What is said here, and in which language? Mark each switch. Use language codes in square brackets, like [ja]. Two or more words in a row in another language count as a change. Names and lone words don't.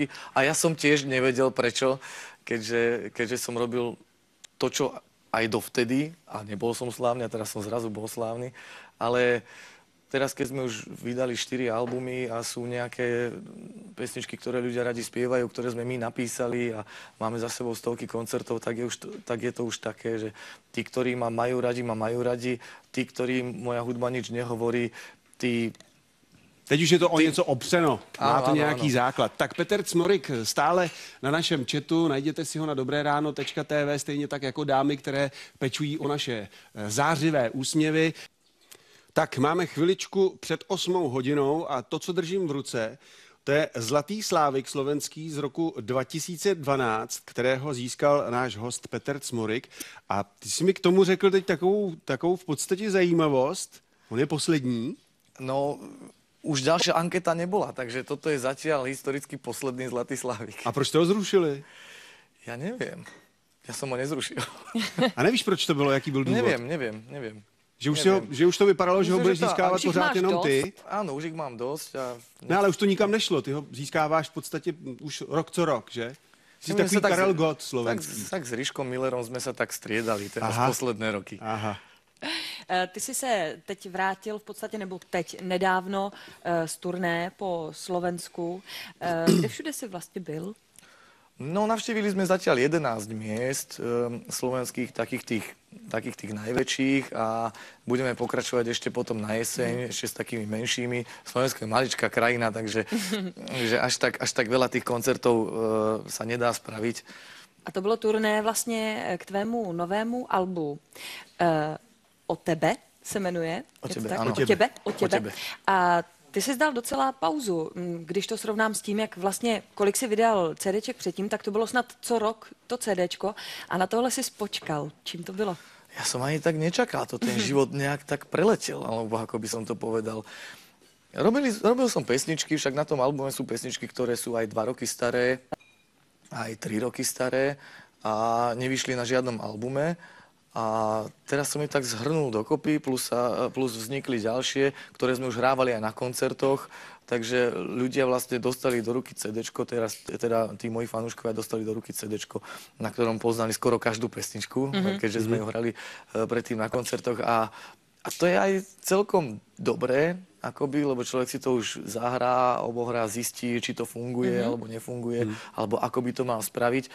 [sk] A ja som tiež nevedel prečo, keďže som robil to, čo aj dovtedy, a nebol som slávny, a teraz som zrazu bol slávny, ale teraz, keď sme už vydali 4 albumy a sú nejaké pesničky, ktoré ľudia radi spievajú, ktoré sme my napísali a máme za sebou stovky koncertov, tak je to už také, že tí, ktorí ma majú radi, tí, ktorým moja hudba nič nehovorí, tí [cs] Teď už je to o něco opřeno, má to [sk] Áno, [cs] nějaký [sk] áno. [cs] základ. Tak Petr Cmorik stále na našem chatu, najděte si ho na dobrérano.tv, stejně tak jako dámy, které pečují o naše zářivé úsměvy. Tak máme chviličku před 8 hodinou a to, co držím v ruce, to je Zlatý slávik slovenský z roku 2012, kterého získal náš host Petr Cmorik. A ty jsi mi k tomu řekl teď takovou v podstatě zajímavost. On je poslední. No, [sk] už ďalšia anketa nebola, takže toto je zatiaľ historicky posledný Zlatý slávik. [cs] A proč to ho zrušili? [sk] Ja neviem. Ja som ho nezrušil. [cs] A nevíš, proč to bylo, jaký byl důvod? [sk] Neviem. [cs] Že už to vypadalo, že ho [sk] Myslím, [cs] budeš [sk] že to- [cs] získávat už jich pořád máš jenom ty. dost. [sk] Áno, už ich mám dosť a... [cs] Ne, ale už to nikam nešlo. Ty ho získáváš v podstatě už rok co rok, že? Jsi [sk] My [cs] takový [sk] sa [cs] Karel [sk] s- [cs] Gott slovenský. [sk] Tak s Ríškom Millerom sme sa tak striedali teraz Aha. posledné roky. Aha. [cs] Ty jsi se teď vrátil v podstatě, nebo teď nedávno z turné po Slovensku. Kde všude jsi vlastně byl? No, [sk] navštívili sme zatiaľ 11 miest slovenských, takých tých najväčších a budeme pokračovať ešte potom na jeseň, ešte s takými menšími. Slovensko je maličká krajina, takže že až tak veľa tých koncertov sa nedá spraviť. [cs] A to bylo turné vlastně k tvému novému albu. O tebe se jmenuje. O Je to tebe, tak? ano. O tebe. O tebe. A ty jsi dal docela pauzu. Když to srovnám s tím, jak vlastně, kolik jsi vydal CDček předtím, tak to bylo snad co rok to CDčko a na tohle jsi počkal. Čím to bylo? [sk] Ja som ani tak nečakal, to ten život nejak tak preletel, alebo ako by som to povedal. Robil som pesničky, však na tom albume sú pesničky, ktoré sú aj 2 roky staré, aj 3 roky staré a nevyšli na žiadnom albume. A teraz som ich tak zhrnul dokopy, plus vznikli ďalšie, ktoré sme už hrávali aj na koncertoch, takže ľudia vlastne dostali do ruky CDčko, teda tí moji fanúškovia dostali do ruky CDčko, na ktorom poznali skoro každú pesničku, keďže sme ju hrali predtým na koncertoch a to je aj celkom dobré, akoby, lebo človek si to už zahrá, obohrá, zistí, či to funguje alebo nefunguje, alebo ako by to mal spraviť.